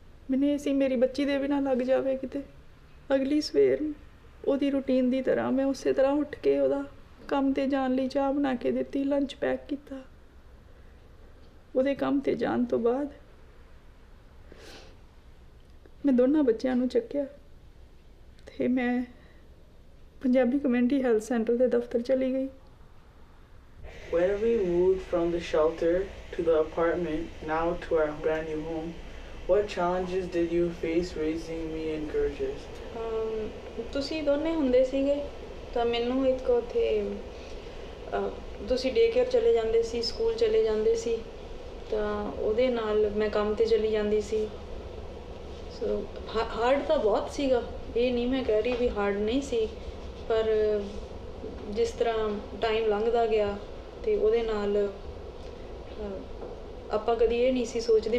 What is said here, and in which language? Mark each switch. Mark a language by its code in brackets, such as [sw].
[pa] ਮੈਨੂੰ ਇਹ ਸੀ ਮੇਰੀ ਬੱਚੀ ਦੇ ਵੀ ਨਾ ਲੱਗ ਜਾਵੇ ਕਿਤੇ। ਅਗਲੀ ਸਵੇਰ ਉਹਦੀ ਰੂਟੀਨ ਦੀ ਤਰ੍ਹਾਂ ਮੈਂ ਉਸੇ ਤਰ੍ਹਾਂ ਉੱਠ ਕੇ ਉਹਦਾ ਕੰਮ 'ਤੇ ਜਾਣ ਲਈ ਚਾਹ ਬਣਾ ਕੇ ਦਿੱਤੀ, ਲੰਚ ਪੈਕ ਕੀਤਾ। ਉਹਦੇ ਕੰਮ 'ਤੇ ਜਾਣ ਤੋਂ ਬਾਅਦ ਮੈਂ ਦੋਨਾਂ ਬੱਚਿਆਂ ਨੂੰ ਚੱਕਿਆ ਤੇ ਮੈਂ ਪੰਜਾਬੀ ਕਮਿਊਨਿਟੀ ਹੈਲਥ ਸੈਂਟਰ ਦੇ ਦਫ਼ਤਰ ਚਲੀ ਗਈ। [en] When we moved from the shelter to the apartment, now to our brand new home, what challenges did you face raising me and Gurjas? [pa] ਤੁਸੀਂ ਦੋਨੇ ਹੁੰਦੇ ਸੀਗੇ ਤਾਂ ਮੈਨੂੰ ਇੱਕ ਉੱਥੇ ਤੁਸੀਂ ਡੇ ਕੇਅਰ ਚਲੇ ਜਾਂਦੇ ਸੀ, ਸਕੂਲ ਚਲੇ ਜਾਂਦੇ ਸੀ ਤਾਂ ਉਹਦੇ ਨਾਲ ਮੈਂ ਕੰਮ 'ਤੇ ਚਲੀ ਜਾਂਦੀ ਸੀ। ਸੋ ਹਾਰਡ ਤਾਂ ਬਹੁਤ ਸੀਗਾ, ਇਹ ਨਹੀਂ ਮੈਂ ਕਹਿ ਰਹੀ ਵੀ ਹਾਰਡ ਨਹੀਂ ਸੀ, ਪਰ ਜਿਸ ਤਰ੍ਹਾਂ ਟਾਈਮ ਲੰਘਦਾ ਗਿਆ ਅਤੇ ਉਹਦੇ ਨਾਲ ਆਪਾਂ ਕਦੀ ਇਹ ਨਹੀਂ ਸੀ ਸੋਚਦੇ।